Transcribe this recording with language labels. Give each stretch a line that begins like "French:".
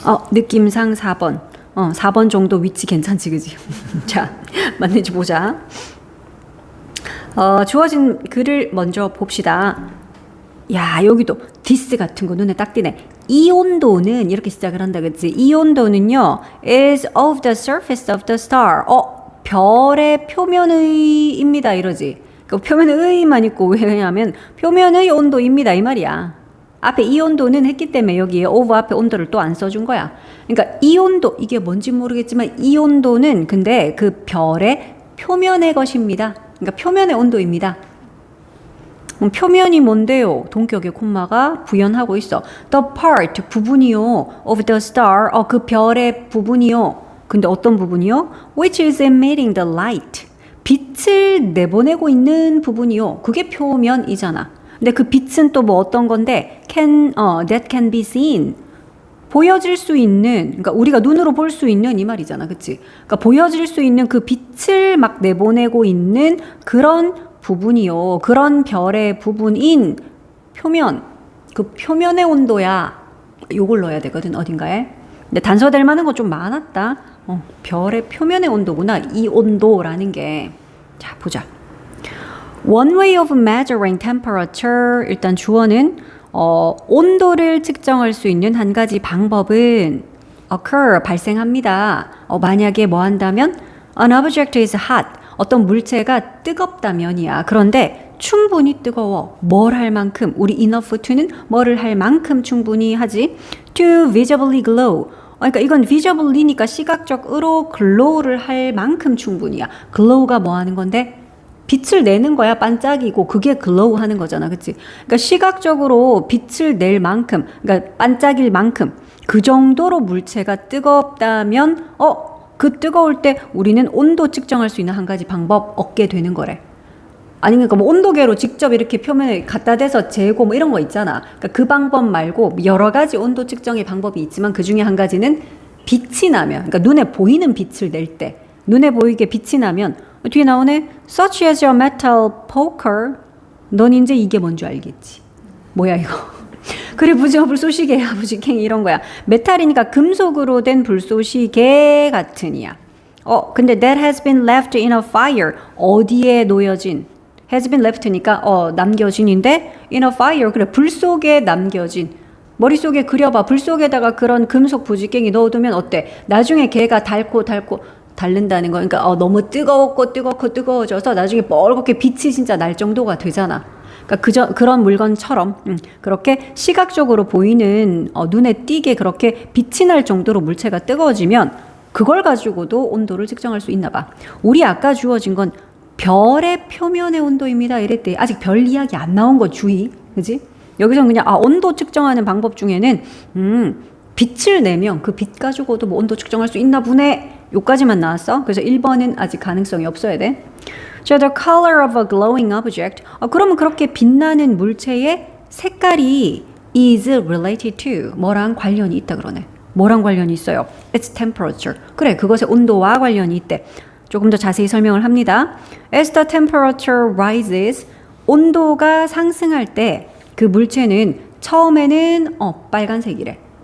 Korean: 느낌상 4번. 4번 정도 위치 괜찮지, 그지? 자, 맞는지 보자. 주어진 글을 먼저 봅시다. 야, 여기도 this 같은 거 눈에 딱 띄네. 이 온도는 이렇게 시작을 한다, 그치? 이 온도는요,
English: is of the surface of the star.
Korean: 별의 표면의입니다, 이러지. 그 표면의만 있고, 왜냐하면 표면의 온도입니다, 이 말이야. 앞에 이 온도는 했기 때문에 여기에 of 앞에 온도를 또 안 써준 거야. 그러니까 이 온도, 이게 뭔지 모르겠지만 이 온도는 근데 그 별의 표면의 것입니다. 그러니까 표면의 온도입니다. 표면이 뭔데요? 동격의 콤마가 부연하고 있어.
English: The part,
Korean: 부분이요.
English: of the star,
Korean: 그 별의 부분이요. 근데 어떤 부분이요?
English: Which is emitting the light.
Korean: 빛을 내보내고 있는 부분이요. 그게 표면이잖아. 근데 그 빛은 또 뭐 어떤 건데
English: that can be seen.
Korean: 보여질 수 있는, 그러니까 우리가 눈으로 볼 수 있는 이 말이잖아. 그치? 그러니까 보여질 수 있는 그 빛을 막 내보내고 있는 그런 부분이요. 그런 별의 부분인 표면. 그 표면의 온도야. 요걸 넣어야 되거든, 어딘가에. 근데 단서될 만한 거 좀 많았다. 별의 표면의 온도구나. 이 온도라는 게. 자, 보자.
English: One way of measuring temperature.
Korean: 일단 주어는 온도를 측정할 수 있는 한 가지 방법은 occur, 발생합니다. 만약에 뭐 한다면
English: an object is hot.
Korean: 어떤 물체가 뜨겁다면이야. 그런데 충분히 뜨거워. 뭘 할 만큼, 우리 enough to는 뭐를 할 만큼 충분히 하지.
English: to visibly glow.
Korean: 그러니까 이건 visibly니까 시각적으로 glow를 할 만큼 충분히야. glow가 뭐 하는 건데? 빛을 내는 거야. 반짝이고 그게 glow 하는 거잖아. 그치? 그러니까 시각적으로 빛을 낼 만큼, 그러니까 반짝일 만큼 그 정도로 물체가 뜨겁다면 그 뜨거울 때 우리는 온도 측정할 수 있는 한 가지 방법 얻게 되는 거래. 아니 그러니까 뭐 온도계로 직접 이렇게 표면에 갖다 대서 재고 뭐 이런 거 있잖아. 그러니까 그 방법 말고 여러 가지 온도 측정의 방법이 있지만 그 중에 한 가지는 빛이 나면, 그러니까 눈에 보이는 빛을 낼 때, 눈에 보이게 빛이 나면 뒤에 나오네.
English: Such as your metal poker.
Korean: 넌 이제 이게 뭔지 알겠지. 뭐야 이거. 그래 부지어 불쏘시개야 부지깽이 이런 거야. 메탈이니까 금속으로 된 불쏘시개 같은 이야. 근데
English: that has been left in a fire.
Korean: 어디에 놓여진? has been left니까 남겨진인데 in a fire. 그래 불 속에 남겨진. 머릿속에 그려봐. 불 속에다가 그런 금속 부지깽이 넣어두면 어때? 나중에 걔가 닳고 닳는다는 거. 그러니까 너무 뜨거워져서 나중에 뻘겋게 빛이 진짜 날 정도가 되잖아. 그러니까 그런 물건처럼 그렇게 시각적으로 보이는 눈에 띄게 그렇게 빛이 날 정도로 물체가 뜨거워지면 그걸 가지고도 온도를 측정할 수 있나 봐. 우리 아까 주어진 건 별의 표면의 온도입니다. 이랬대. 아직 별 이야기 안 나온 거 주의. 그지? 여기서는 그냥 온도 측정하는 방법 중에는 빛을 내면 그 빛 가지고도 뭐 온도 측정할 수 있나 보네. 요까지만 나왔어. 그래서 1번은 아직 가능성이 없어야 돼.
English: 자, the color of a glowing object.
Korean: 그러면 그렇게 빛나는 물체의 색깔이
English: is related to
Korean: 뭐랑 관련이 있다 그러네. 뭐랑 관련이 있어요?
English: Its temperature.
Korean: 그래, 그것의 온도와 관련이 있대. 조금 더 자세히 설명을 합니다.
English: As the temperature rises,
Korean: 온도가 상승할 때 그 물체는 처음에는 빨간색이래.